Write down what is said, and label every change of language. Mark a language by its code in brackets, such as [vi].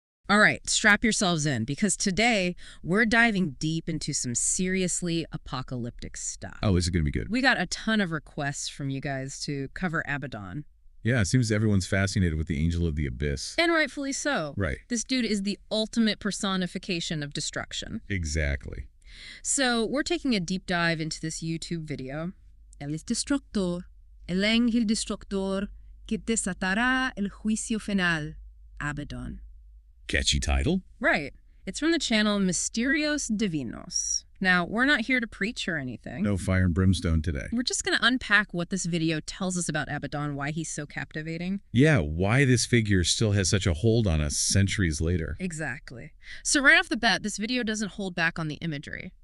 [en] All right, strap yourselves in, because today we're diving deep into some seriously apocalyptic stuff. Oh, this is going to be good. We got a ton of requests from you guys to cover Abaddon. Yeah, it seems everyone's fascinated with the angel of the abyss. And rightfully so. Right. This dude is the ultimate personification of destruction. Exactly. So we're taking a deep dive into this YouTube video. [es] Él es destructor, el ángel destructor que desatará el juicio final, Abaddon. [en] Catchy title? Right. It's from the channel Misterios Divinos. Now, we're not here to preach or anything. No fire and brimstone today. We're just going to unpack what this video tells us about Abaddon, why he's so captivating. Yeah, why this figure still has such a hold on us centuries later. Exactly. So right off the bat, this video doesn't hold back on the imagery.